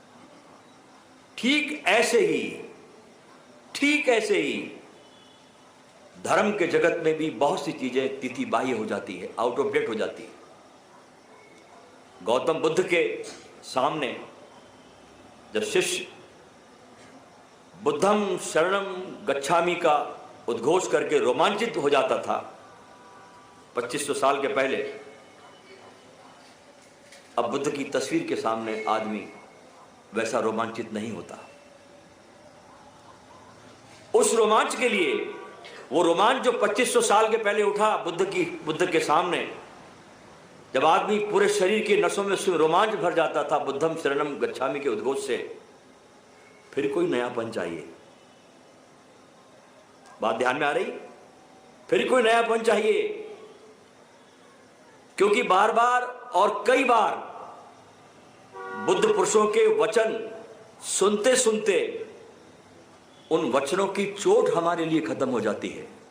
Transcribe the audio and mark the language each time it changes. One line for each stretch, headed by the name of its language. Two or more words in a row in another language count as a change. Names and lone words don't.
Hindi: ठीक ऐसे ही धर्म के जगत में भी बहुत सी चीजें तिथिबाह्य हो जाती है,
English: out of date
Hindi: हो जाती है। गौतम बुद्ध के सामने जब शिष्य
Pali: बुद्धम शरणम गच्छामि
Hindi: का उद्घोष करके रोमांचित हो जाता था 2500 साल के पहले, अब बुद्ध की तस्वीर के सामने आदमी वैसा रोमांचित नहीं होता। उस रोमांच के लिए, वो रोमांच जो 2500 साल के पहले उठा बुद्ध के सामने, जब आदमी पूरे शरीर के नसों में उसमें रोमांच भर जाता था
Pali: बुद्धम शरणम गच्छामि
Hindi: के उद्घोष से, फिर कोई नयापन चाहिए। बात ध्यान में आ रही? फिर कोई नयापन चाहिए, क्योंकि बार बार और कई बार बुद्ध पुरुषों के वचन सुनते सुनते उन वचनों की चोट हमारे लिए खत्म हो जाती है।